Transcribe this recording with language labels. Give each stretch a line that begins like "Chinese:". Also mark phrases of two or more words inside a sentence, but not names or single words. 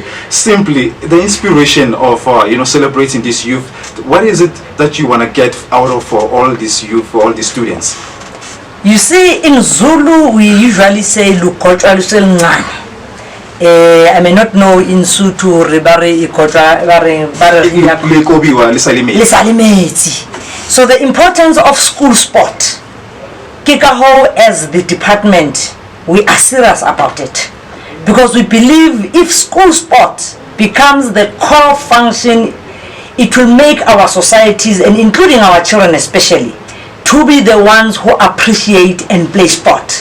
English: Simply the inspiration of celebrating this youth. What is it that you wanna get out of for all these youth, for all these students? You see, in Zulu we usually say
Zulu: "Lukochwa luselncane."
English: I may not know in Sotho
Southern Sotho: ribare ikotwa lisalimeti.
English: So the importance of school sport. Kikaho, as the department, we are serious about it, because we believe if school sport becomes the core function, it will make our societies, and including our children especially, to be the ones who appreciate and play sport.